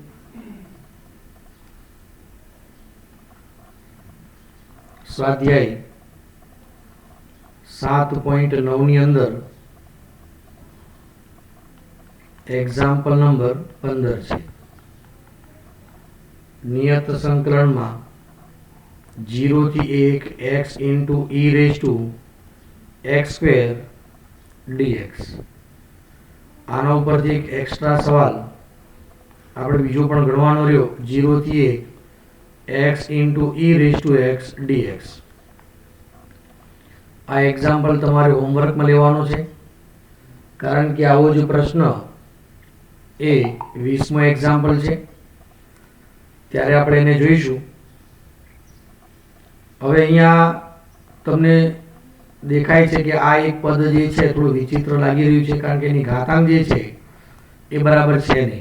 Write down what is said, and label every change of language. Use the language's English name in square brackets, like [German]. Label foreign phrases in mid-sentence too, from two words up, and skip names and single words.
[Gujarati] સ્વાધ્યાય 7.9 ની અંદર [English] example number [Gujarati] 15 છે. નિયત સંકલનમાં [English] 0 થી 1 x into e raised to x square dx. [Gujarati] આના ઉપરથી એક એક્સ્ટ્રા સવાલ આપણે બીજો પણ ગણવાનો રહ્યો. [English] 0 થી 1 x into e raised to x dx. [Gujarati] આ એક્ઝામ્પલ તમારે હોમવર્કમાં લેવાનો છે, કારણ કે આવો જ પ્રશ્ન એ 20મો એક્ઝામ્પલ છે, ત્યારે આપણે એને જોઈશું. હવે અહીંયા તમને દેખાય છે કે આ એક પદ જે છે થોડું વિચિત્ર લાગી રહ્યું છે, કારણ કે એની ઘાતાંક જે છે એ બરાબર છે નહીં.